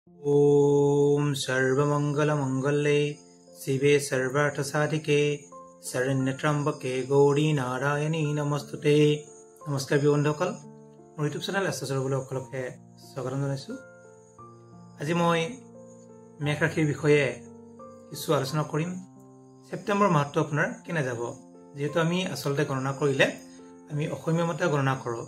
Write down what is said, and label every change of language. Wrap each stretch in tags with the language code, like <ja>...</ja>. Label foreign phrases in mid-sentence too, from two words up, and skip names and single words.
<sa>ओम सर्वमंगलमंगले शिवे सर्वार्थसाधिके शरण्यत्र्यंबके गौरी नारायणी नमस्तुते।</sa> <as>नमस्कार बंधुসকল, মোৰ ইউটিউব চেনেল এছএছৰ সকলকে স্বাগতম জনাইছো। আজি মই মেঘ ৰাশিৰ বিষয়ে কিছু আলোচনা কৰিম। সেপ্টেম্বৰ মাহটো আপোনাৰ কেনে যাব, যেহেতু আমি আচলতে গণনা কৰিলে আমি অসমীয়া মতে গণনা কৰোঁ।</as>